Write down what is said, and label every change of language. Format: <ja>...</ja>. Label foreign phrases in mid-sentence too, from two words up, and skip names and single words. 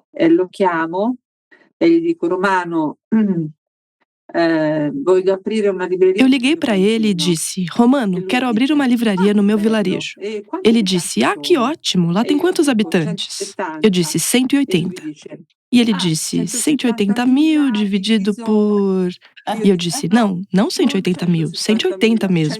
<it>lo chiamo e gli dico: Romano, voglio aprire una libreria.</it> <pt>Eu liguei para ele e disse: Romano, quero abrir uma livraria no meu vilarejo. Ele disse: que ótimo, lá tem quantos habitantes? Eu disse: 180. E ele disse: 180 mil dividido por... E eu disse: não 180 mil, 180 mesmo.</pt>